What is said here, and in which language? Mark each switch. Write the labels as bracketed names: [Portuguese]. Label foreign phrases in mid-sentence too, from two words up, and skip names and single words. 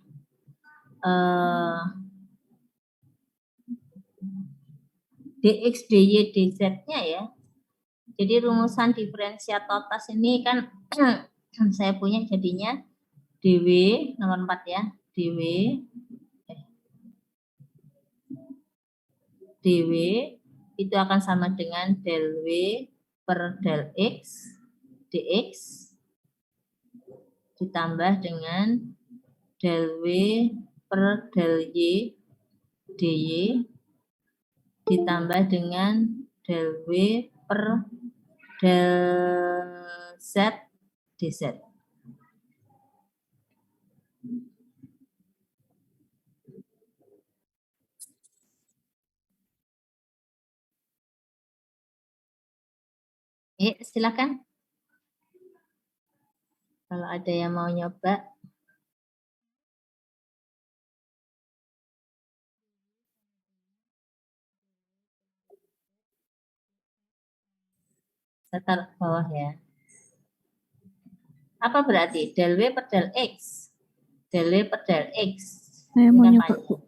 [Indonesian] DX, DY, DZ-nya ya. Jadi rumusan diferensial total ini kan saya punya jadinya DW nomor 4 ya. DW itu akan sama dengan del W per del X dx ditambah dengan del W per del Y dy ditambah dengan del W per del Z dz. Silakan. Kalau ada yang mau nyoba. Saya taruh ke bawah ya. Apa berarti? Del W per del X. Del W per del X. Saya mau nyoba, Bu.